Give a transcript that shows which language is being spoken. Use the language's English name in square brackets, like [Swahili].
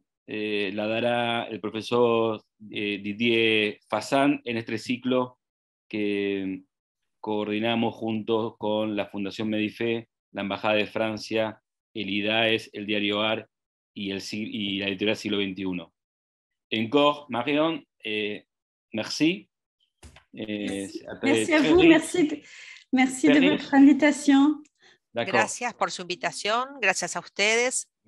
[Spanish] La dará el profesor Didier Fassan en este ciclo que coordinamos junto con la Fundación Medife, la Embajada de Francia, el IDAES, el Diario AR y la editorial Siglo XXI. [French] Encore, Marion, merci. Merci à vous, merci de votre invitation. [Spanish] Gracias por su invitación, gracias a ustedes.